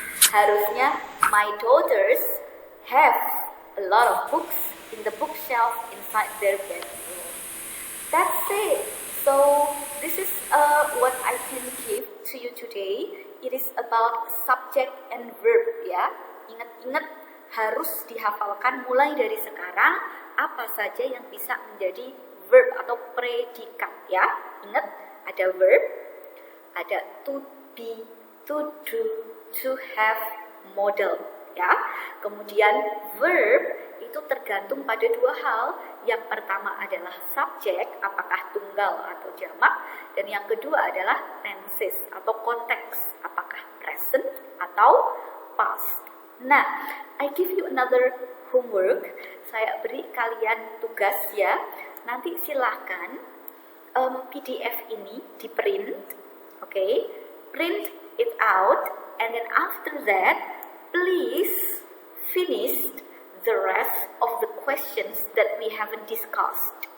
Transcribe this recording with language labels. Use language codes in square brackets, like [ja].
[en] Harusnya my daughters have a lot of books in the bookshelf inside their bedroom. That's it. So this is what I can give to you today. It is about subject and verb ya. [id] Ingat-ingat harus dihafalkan mulai dari sekarang apa saja yang bisa menjadi verb atau predikat ya. Ingat ada verb, ada to be, to do, to have, model. ya. Kemudian verb itu tergantung pada dua hal. Yang pertama adalah subjek, apakah tunggal atau jamak, dan yang kedua adalah tenses atau konteks, apakah present atau past. Nah, [en] I give you another homework. [id] Saya beri kalian tugas ya. Nanti silahkan PDF ini di print, oke? [en] Print it out, and then after that, please finish the rest of the questions that we haven't discussed.